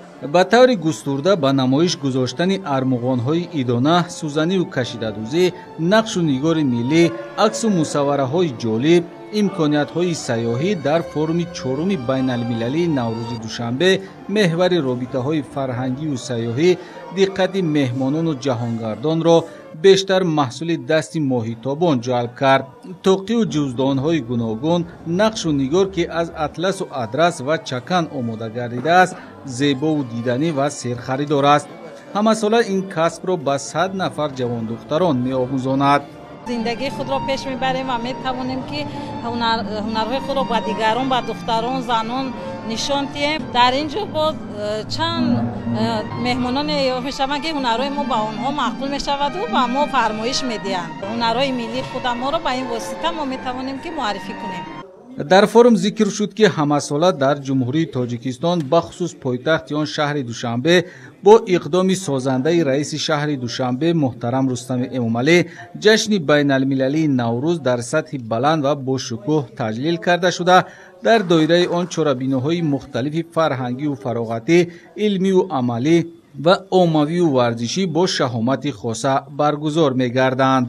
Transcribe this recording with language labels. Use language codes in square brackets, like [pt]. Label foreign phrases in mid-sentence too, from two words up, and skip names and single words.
[tg] ба таври густурда ба намоиш гузоштани армуғонҳои идона, сӯзанию кашидадӯзӣ, нақшу нигори миллӣ, аксу мусаввараҳои ҷолиб, имкониятҳои сайёҳӣ дар форуми чоруми байналмилалии Наврӯзи душанбе меҳвари робитаҳои фарҳангию сайёҳӣ диққати меҳмонону ҷаҳонгардонро бештар маҳсули дасти моҳитобон ҷалб кард. тоқию ҷуздонҳои гуногун, нақшу нигор ки аз атласу адрас ва чакан омода гардидааст, зебову диданӣ ва серхаридор аст. ҳамасола ин касбро ба 100 нафар ҷавондухтарон меомӯзонад. [fa] زندگی خود را پیش میبریم و میتوانیم که هنرهای خود را با دیگران، با دختران، زنان نشان دهیم. در اینجا با چند مهمانان میشوند که هنرهای ما با آنها مقبول میشود و با ما فرمایش میدهند. هنرهای ملی خود ما را با این واسطه ما میتوانیم که معرفی کنیم. [tg] дар форум зикр шуд ки ҳамасола дар ҷумҳурии Тоҷикистон бахусус пойтахти он шаҳри Душанбе бо иқдоми созандаи раиси шаҳри Душанбе муҳтарам Рустами Эмомалӣ ҷашни байналмилалии Наврӯз дар сатҳи баланд ва бошукӯҳ таҷлил карда шуда, дар доираи он чорабиноҳои мухталифи фарҳангию фароғатӣ, илмию амалӣ ва оммавию варзишӣ бо шаҳомати хоса баргузор мегарданд.